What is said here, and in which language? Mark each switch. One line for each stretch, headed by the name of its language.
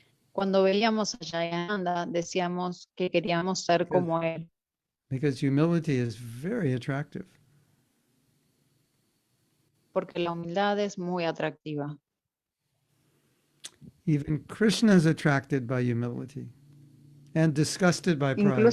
Spanish: Cuando veíamos a Jayananda, decíamos que queríamos ser como él.
English: Because humility is very attractive.
Spanish: Porque la humildad es muy atractiva.
English: Even Krishna is attracted by humility and disgusted by pride.